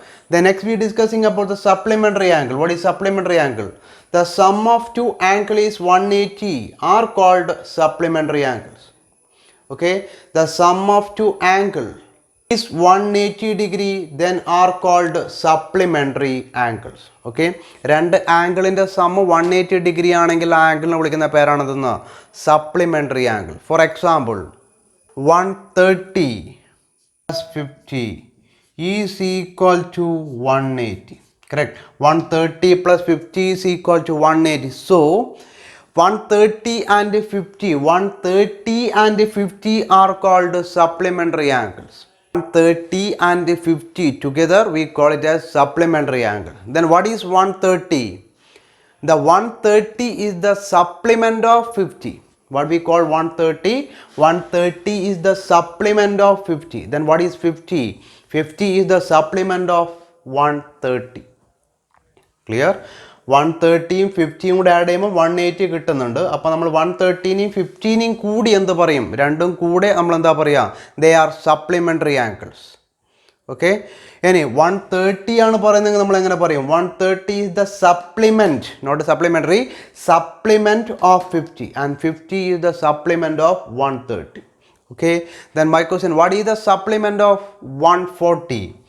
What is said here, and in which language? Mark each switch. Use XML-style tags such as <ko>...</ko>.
<en>Then next we are discussing about the supplementary angle. What is supplementary angle? The sum of two angles is 180 are called supplementary angles. Okay, the sum of two angles is 180 degree, then are called supplementary angles.</en> <ml>Okay, രണ്ട് ആംഗിളിൻ്റെ some 180 degree ആണെങ്കിൽ ആ ആംഗിളിനെ വിളിക്കുന്ന പേരാണെന്ന് supplementary angle.</ml> <en>For example, 130 plus 50 is equal to 180. Correct? 130 plus 50 is equal to 180. So 130 and 50, 130 and 50 are called supplementary angles. 130 and 50 together we call it as supplementary angle. Then what is 130? The 130 is the supplement of 50. What we call 130? 130 is the supplement of 50. Then what is 50? 50 is the supplement of 130. Clear?</en> <ml>130യും 50യും കൂടെ add ചെയ്യുമ്പോൾ 180 കിട്ടുന്നുണ്ട്. അപ്പോൾ നമ്മൾ 130നെയും 15നെയും കൂടി എന്ത് പറയും? രണ്ടും കൂടെ നമ്മൾ എന്താ പറയുക?</ml> <en>They are supplementary angles.</en> <ml>Okay, ഇനി 130 ആണ് പറയുന്നതെങ്കിൽ നമ്മൾ എങ്ങനെ പറയും?</ml> <en>130 is the supplement, not supplementary, supplement of 50, and 50 is the supplement of 130. Okay, then my question, what is the supplement of 140?</en>